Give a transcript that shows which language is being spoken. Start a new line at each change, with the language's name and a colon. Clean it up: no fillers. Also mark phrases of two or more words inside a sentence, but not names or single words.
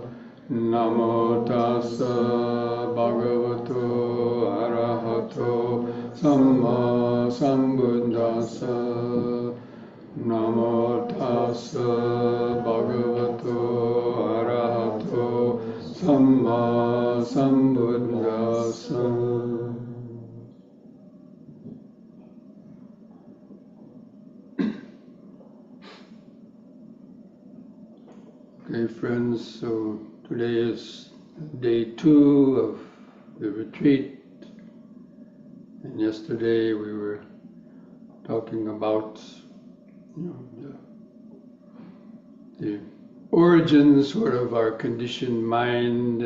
Pali: Namo tassa bhagavato arahato samma sambuddhassa. Namo tassa bhagavato arahato samma sambuddhassa.
English: Okay, friends, so today is day 2 of the retreat, and yesterday we were talking about the origins sort of our conditioned mind.